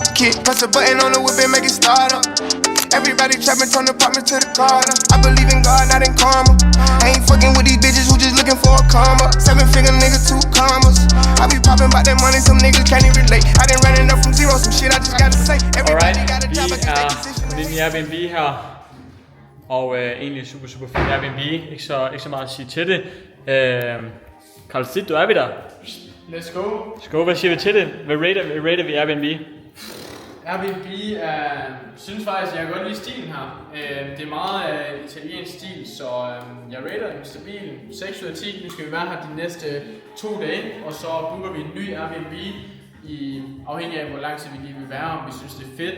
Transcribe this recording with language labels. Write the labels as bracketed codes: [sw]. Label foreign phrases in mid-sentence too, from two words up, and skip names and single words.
[en] Kid, press a button on the whip and make it start up. Everybody trapping from the apartment to the garden. I believe in God, not in karma. I ain't fucking with these bitches who just looking for a karma. 7-figure nigga, 2 commas. I be popping about that money, some niggas can't even relate. I done running up from zero, some shit I just gotta say. Everybody got a job, I can take decisions. [da] Vi er i Airbnb her, og egentlig super fint Airbnb. Ikke så meget at sige til det. Carl Stit, du er vi der. [en] Let's go. [da] Hvad siger vi til det? Hvad rater vi Airbnb? Airbnb synes faktisk, jeg kan godt lide stilen her. Det er meget italiensk stil, så jeg rater den stabil 6 ud af 10. Nu skal vi være her de næste 2 dage, og så booker vi en ny Airbnb, afhængig af hvor lang tid vi lige vil være, om vi synes det er fedt.